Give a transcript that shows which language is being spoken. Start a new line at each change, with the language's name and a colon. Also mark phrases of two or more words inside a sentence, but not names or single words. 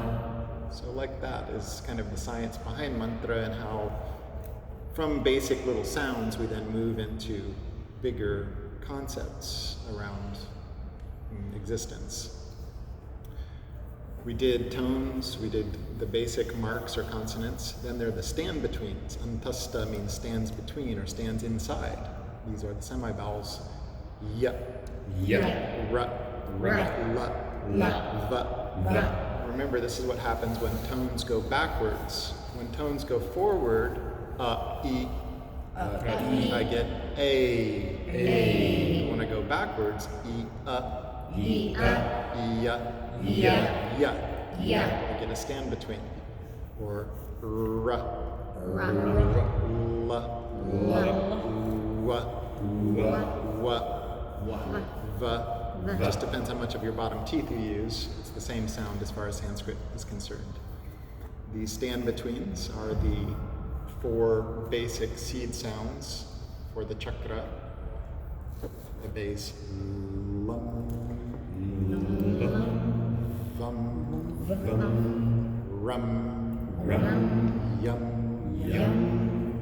English: So like that is kind of the science behind mantra, and how from basic little sounds we then move into bigger concepts around existence. We did tones, we did the basic marks or consonants, then there are the stand-betweens. Antasta means stands between or stands inside. These are the semi-vowels. Ya, ra, la, va. Remember, this is what happens when tones go backwards. When tones go forward, I get a. When I go backwards, ya. I get a stand between. Or ra, Ra. la, La. wa, wa, va. Va. Just depends how much of your bottom teeth you use. It's the same sound as far as Sanskrit is concerned. The stand-betweens are the 4 basic seed sounds for the chakra. The base lum, vum, rum, yum.